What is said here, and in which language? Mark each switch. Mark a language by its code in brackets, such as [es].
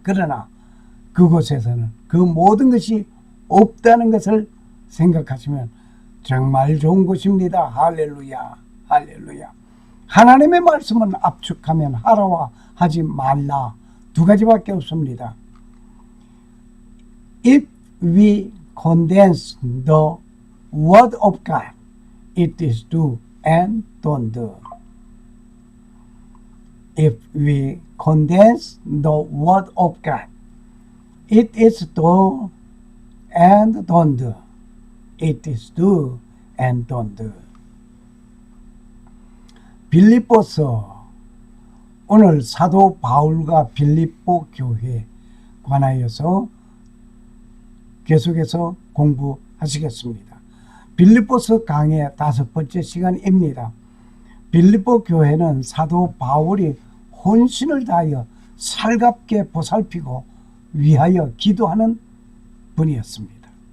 [ko] 그러나 그곳에서는 그 모든 것이 없다는 것을 생각하시면 정말 좋은 곳입니다. 할렐루야. 할렐루야. 하나님의 말씀은 압축하면 하라와 하지 말라. 두 가지밖에 없습니다. [en] If we condense the word of God, it is do and don't do. If we condense the word of God, it is do and don't do. It is do and don't do. [ko] 빌립보서, 오늘 사도 바울과 빌립보 교회에 관하여서 계속해서 공부하시겠습니다. 빌립보서 강의 5번째 시간입니다. 빌립보 교회는 사도 바울이 혼신을 다하여 살갑게 보살피고 위하여 기도하는 분이었습니다.